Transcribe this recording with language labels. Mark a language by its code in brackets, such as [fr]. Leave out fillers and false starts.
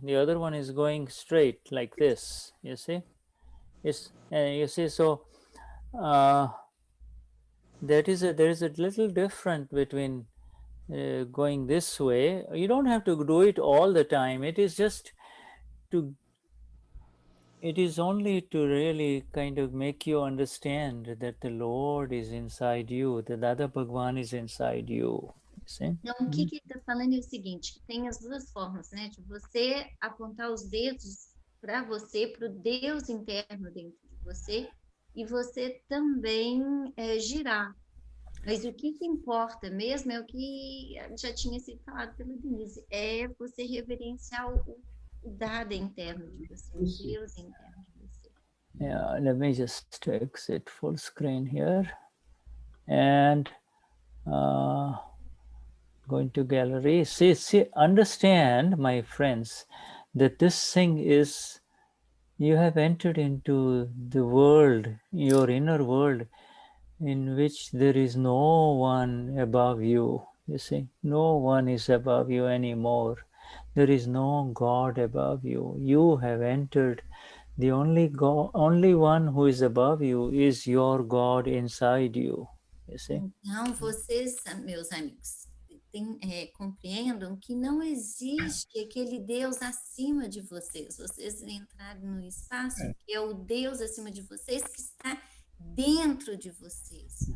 [en] The other one is going straight like this, you see. So there is a little difference between going this way. You don't have to do it all the time. It is only to really kind of make you understand that the Lord is inside you, the Dada Bhagwan is inside you. [pt] Então, o que ele está falando é o seguinte, que tem as duas formas, né? De você apontar os dedos para você, para o Deus interno dentro de você, e você também girar. Mas o que importa mesmo é o que já tinha sido falado pela Denize, é você reverenciar o Dada interno de você, o Deus interno de você. [en] Yeah, let me just exit full screen here and going to gallery. See, understand, my friends, that this thing is, you have entered into the world, your inner world, in which there is no one above you. You see, no one is above you anymore. There is no God above you. You have entered. The only one who is above you is your God inside you. You see? [pt] Então, vocês, meus amigos, compreendam que não existe aquele Deus acima de vocês. Vocês entraram no espaço que é o Deus acima de vocês que está dentro de vocês.